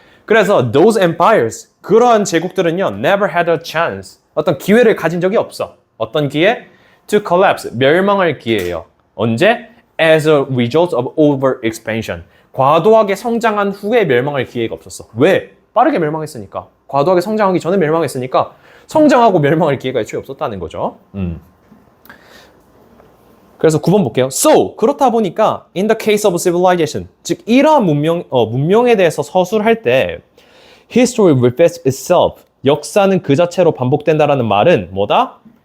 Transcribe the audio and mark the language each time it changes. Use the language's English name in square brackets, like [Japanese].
[Korean] 그래서 [English] those empires, [Korean] 그러한 제국들은요 [English] never had a chance. [Korean] 어떤 기회를 가진 적이 없어. 어떤 기회? [English] To collapse, [Korean] 멸망할 기회예요. 언제? [English] As a result of overexpansion. [Korean] 과도하게 성장한 후에 멸망할 기회가 없었어. 왜? 빠르게 멸망했으니까. 과도하게 성장하기 전에 멸망했으니까 성장하고 멸망할 기회가 애초에 없었다는 거죠. 그래서 9번 볼게요. So, 그렇다 보니까 [English] in the case of civilization, [Korean] 즉 이러한 문명에 대해서 서술할 때 [English] history repeats itself, [Korean] 역사는 그 자체로 반복된다라는 말은 뭐다?